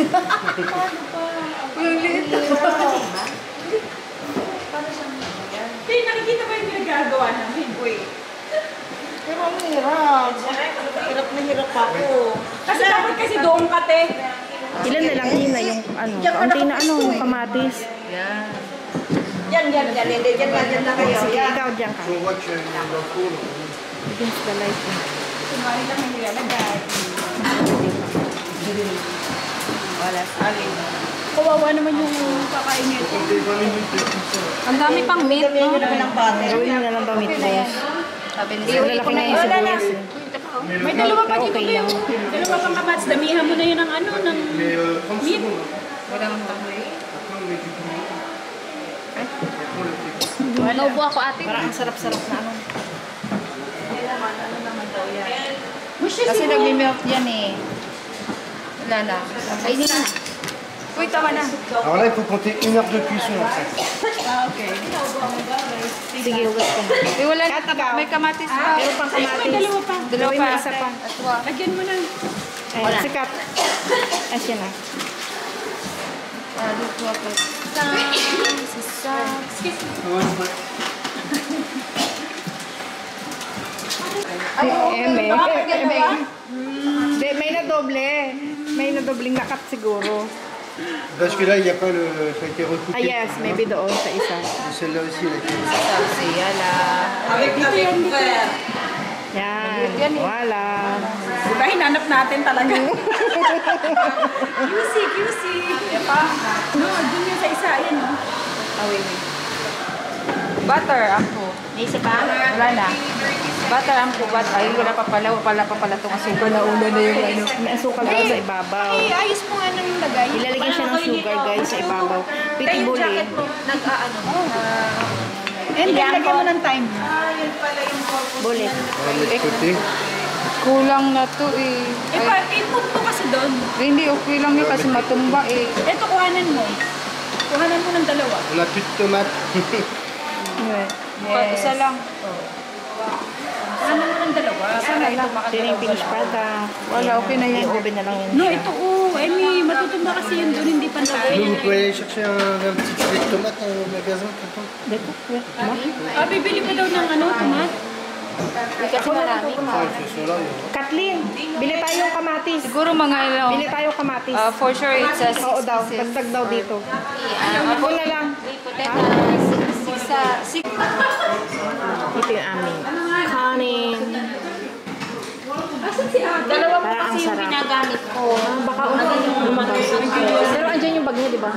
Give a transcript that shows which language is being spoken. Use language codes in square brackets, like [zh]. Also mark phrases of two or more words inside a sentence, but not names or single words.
[tl] Hey, nakikita ba yung pinagagawa namin? Wait. Pero ang hirap. Hirap na hirap ako. Kasi dapat kasi doon ka, te. Ilan na lang Ina yung kaunti na yung kamatis. Yan. Hindi, dyan na kayo. Sige, Yan. ikaw dyan ka. [fr] On voit qu'il y a une four. [en] Against the light. [tl] Kumari lang yung nilalagay. Wala. Kawawa naman yung kakainin. [fr] Comptez 20 minutes de cuisson. [tl] Ang dami pang meat, Damihan no? nyo naman ng butter. Gawin mo na lang daw meatballs. Sabi Mas malalaki na yung sibuyas. May dalawa pa dito Okay kayo. lang. Dalawa pang kabats. Damihan mo na yun ng ano, ng [fr] Mais 30 [tl] meat. [fr] secondes. [tl] Walang tamoy. [fr] Après, on met du piment. Après, on le fait. [tl] Naubo ako ate. Parang ang sarap-sarap na ano. Kasi nag-milk yan eh. Wala na. Ay, hindi na. Uy, tama na. [fr] Alors là, il faut compter 1 heure de cuisson après. [tl] Ah, okay. Sige, hugas ko na. Eh, wala na. May kamatis pa. Meron pang kamatis. May dalawa pa. Dalawa pa. Isa pa. Lagyan mo na. Ayan, sikat. Asya na. Eme. May nadoble. May nadobling nakat siguro. [fr] Parce que là, il n'y a pas le. Ça a été recoupé. [en] Ah yes, maybe [tl] doon sa isa. [fr] Et celle-là aussi, elle a été. Avec fer. [tl] Yan. Wala. Diba, hinanap natin talaga. QC. Epa. No, dun yung sa isa. Ayan, no? Wait. Butter, ako. May isa pa? Wala na. Butter, ako. Ay, wala pa pala. Wala pa pala itong asukal na una na yung ano. May asukal daw sa ibabaw. Ayos mo nga nang lagay. Ilalagay siya ng [en] sugar guys [tl] sa ibabaw. Pitibuli. Nag-aano. [en] And then, [tl] lagyan mo ng time. Bulit. [fr] On va mettre de côté. [tl] Kulang na to eh. Input mo kasi doon. Hindi, okay lang yun kasi matumba eh. Ito, kuhanan mo. Kuhanan mo ng dalawa. [fr] On n'a plus de tomates. [tl] Yes. Isa lang. Kuhanan mo ng dalawa. Sana ito Yan yung [en] finished product. [tl] Wala, okay na yan. I-oven na lang yun. No, ito Amy, matutumba kasi yun doon, hindi pa [fr] Nous, vous pouvez aller chercher un petit filet de tomates au magasin, tonton. [tl] Ah, bibili ko daw ng ano, tomat. Kasi marami. [fr] Ah, ils sont là, il y en a. [tl] Kathleen, bili tayong kamatis. Siguro mga Bili tayong kamatis. [en] for sure it's a [tl] Oo daw, dagdag daw dito. Ako na lang. Ito yung amin. Kanin. Dalawa po Parang ang kasi yung sarap. ginagamit ko. Baka lumabas. Pero andyan yung bag niya, di ba?